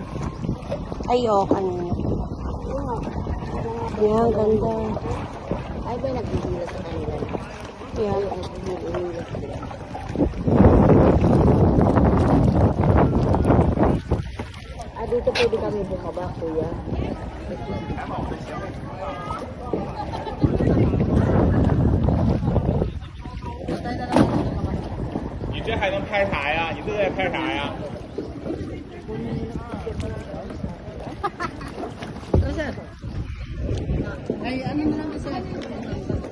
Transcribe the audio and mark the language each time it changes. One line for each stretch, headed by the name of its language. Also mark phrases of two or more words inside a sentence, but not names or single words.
Filipino: Ay, kanina. Yan, ganda. Ay ba nagdidila sa kanila? Yan. Ay, nagdidila sila. Dito pwede kami bumaba, kuya.
Chinese: 你这还能拍啥呀？你这在拍啥呀？
Filipino: Ay, ano na lang sila?